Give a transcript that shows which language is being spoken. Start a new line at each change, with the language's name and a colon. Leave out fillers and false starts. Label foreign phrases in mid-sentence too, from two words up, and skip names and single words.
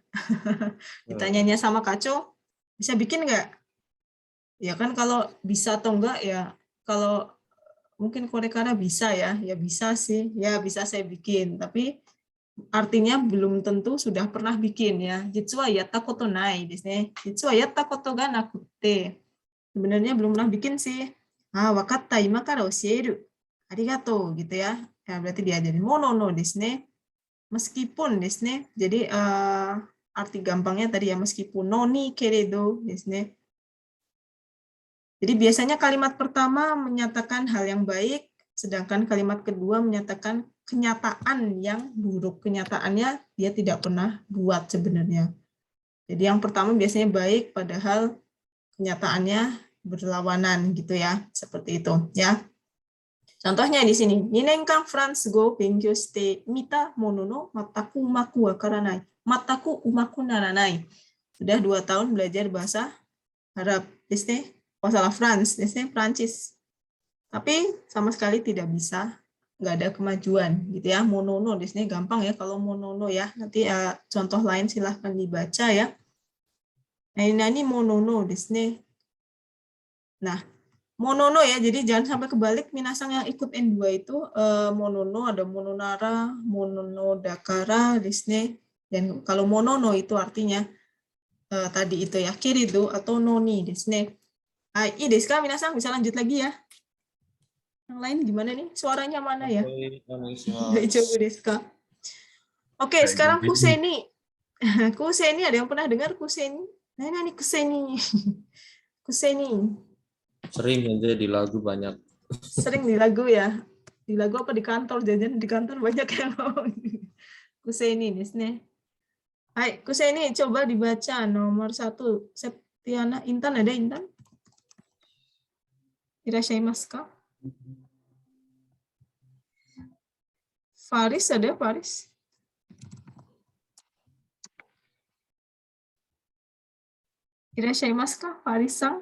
Indonesian: Ditanyanya sama Kaco, bisa bikin nggak? Ya kan kalau bisa atau enggak ya, kalau mungkin Korekara bisa ya bisa sih, ya bisa saya bikin, tapi artinya belum tentu sudah pernah bikin ya.
Japanese: 実はやったことないですね. 実はやったことがなくて.
Indonesian: Sebenarnya belum pernah bikin sih.
Japanese: わかった、今から教える.
Indonesian: Arigatou gitu ya. Ya berarti diajarin
Japanese: もののですね.
Indonesian: Meskipun
Japanese: ですね.
Indonesian: Jadi arti gampangnya tadi ya, meskipun
Japanese: のにけれどですね.
Indonesian: Jadi biasanya kalimat pertama menyatakan hal yang baik, sedangkan kalimat kedua menyatakan kenyataan yang buruk. Kenyataannya dia tidak pernah buat sebenarnya. Jadi yang pertama biasanya baik, padahal kenyataannya berlawanan gitu ya, seperti itu ya. Contohnya di sini,
Japanese: 2 年間フランス語を勉強してみたものの全くうまくわからない。全くうまくならない。
Indonesian: Sudah 2 tahun belajar bahasa Arab, bahasa France, Prancis. Tapi sama sekali tidak bisa, nggak ada kemajuan gitu ya. Monono di sini gampang ya kalau monono ya. Nanti contoh lain silahkan dibaca ya. Nah ini monono di sini. Nah, monono ya, jadi jangan sampai kebalik minasang yang ikut N2 itu monono, ada mononara, mononodakara di sini. Dan kalau monono itu artinya tadi itu ya, kirido atau noni di sini. Iya
Japanese: ですか,
Indonesian: minasang bisa lanjut lagi ya. Yang lain gimana nih? Suaranya mana ya?
Japanese: 大丈夫ですか?
Indonesian: Oke, sekarang kuseni. Kuseni, ada yang pernah dengar kuseni? Nah, ini kuseni. Kuseni. Sering aja di lagu banyak. Sering di lagu ya. Di lagu apa di kantor? Jajan di kantor banyak yang ngomong.
Japanese: くせにですね.
Indonesian: Hai, kuseni coba dibaca nomor 1. Septiana, Intan ada Intan?
Japanese: いらっしゃいますか? Faris ada, Faris? いらっしゃいますか、Faris さん?